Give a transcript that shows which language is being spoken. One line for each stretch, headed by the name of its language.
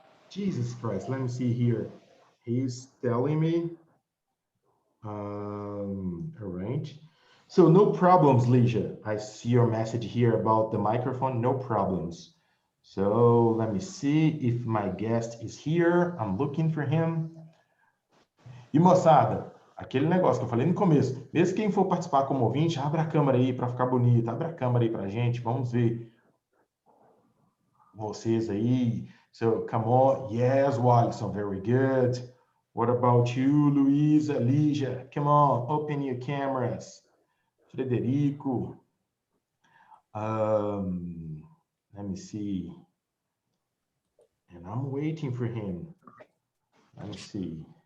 English: Jesus Christ, let me see here. He's telling me. All right. So no problems, Leisha. I see your message here about the microphone. No problems. So let me see if my guest is here. I'm looking for him.
Portuguese: E moçada, aquele negócio que eu falei no começo, mesmo quem for participar como ouvinte, abre a câmera aí para ficar bonito, abre a câmera aí pra gente, vamos ver vocês aí.
English: So come on, yes, Wallison, very good. What about you, Luisa, Lígia? Come on, open your cameras. Frederico. Let me see. And I'm waiting for him. Let me see.